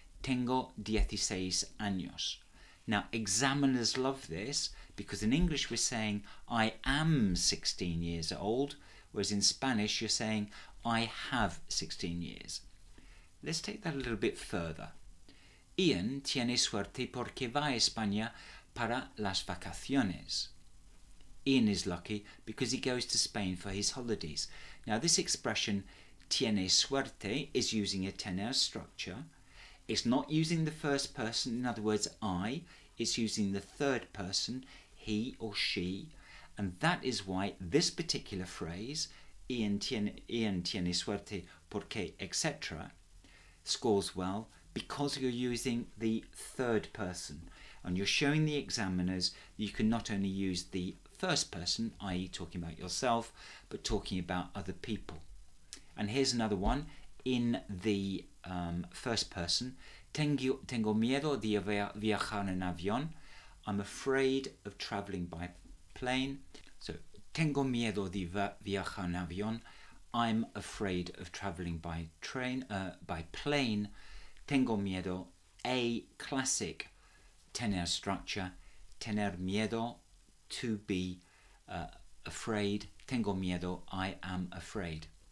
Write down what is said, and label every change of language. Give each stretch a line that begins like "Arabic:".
Spanish: Tengo 16 años.
English: Now, examiners love this because in English we're saying I am 16 years old, whereas in Spanish you're saying I have 16 years. Let's take that a little bit further.
Spanish: Ian tiene suerte porque va a España para las vacaciones.
English: Ian is lucky because he goes to Spain for his holidays. Now, this expression
Spanish: tiene suerte
English: is using a tener structure. It's not using the first person, in other words, I. It's using the third person, he or she. And that is why this particular phrase,
Spanish: Ian tiene suerte porque,
English: etc., scores well, because you're using the third person. And you're showing the examiners that you can not only use the first person, i.e. talking about yourself, but talking about other people. And here's another one in the first person.
Spanish: Tengo miedo de viajar en avión.
English: I'm afraid of traveling by plane.
Spanish: So, tengo miedo de viajar en avión.
English: I'm afraid of traveling by plane.
Spanish: Tengo miedo,
English: a classic tener structure.
Spanish: Tener miedo,
English: to be afraid.
Spanish: Tengo miedo,
English: I am afraid.